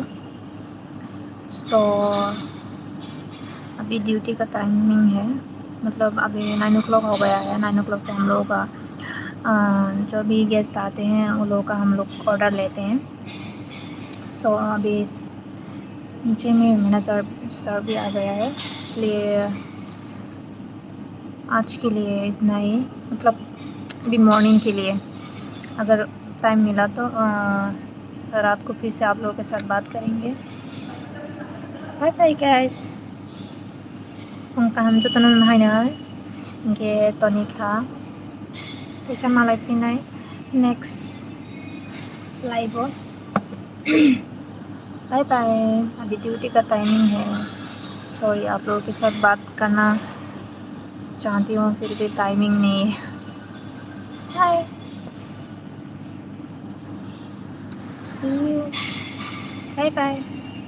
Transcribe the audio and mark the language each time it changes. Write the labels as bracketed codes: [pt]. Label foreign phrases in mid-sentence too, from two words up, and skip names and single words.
[hi] So अभी ड्यूटी का टाइमिंग है, मतलब अभी 9 o'clock हो गया है। 9 o'clock से हम लोग का जो भी गेस्ट आते हैं उन लोगों का हम लोग ऑर्डर लेते हैं। सो अभी नीचे में मैनेजर सर भी आ गया है, इसलिए आज के लिए इतना ही। मतलब अभी मॉर्निंग के लिए अगर टाइम मिला तो रात को फिर से आप लोगों के साथ बात करेंगे। [en] bye bye guys. Kung kaham to tanong na na ge tonic ha isa malay pinay next live हो। bye bye. [hi] अभी ड्यूटी का टाइमिंग है, सॉरी आप लोगों के साथ बात करना चाहती हूँ फिर भी टाइमिंग नहीं है। [en] bye, see you, bye bye.